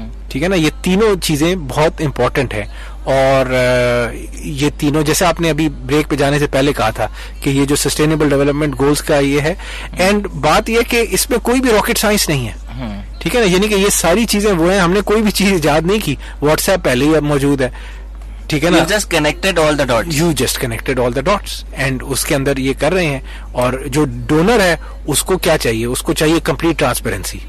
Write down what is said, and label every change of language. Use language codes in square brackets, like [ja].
[ur] ٹھیک ہے نا, یہ تینوں چیزیں بہت امپورٹنٹ ہیں. اور یہ تینوں جیسے آپ نے ابھی بریک پہ جانے سے پہلے کہا تھا کہ یہ جو سسٹینیبل ڈیولپمنٹ گولز کا یہ ہے, اینڈ بات یہ کہ اس میں کوئی بھی راکٹ سائنس نہیں ہے. ٹھیک ہے نا, یعنی کہ یہ ساری چیزیں وہ ہیں, ہم نے کوئی بھی چیز ایجاد نہیں کی, واٹس ایپ پہلے ہی اب موجود ہے. ٹھیک ہے نا, [en] You just connected all the dots. You just connected all the dots. [ur] And اس کے اندر یہ کر رہے ہیں. اور جو ڈونر ہے اس کو کیا چاہیے, اس کو چاہیے کمپلیٹ ٹرانسپیرنسی.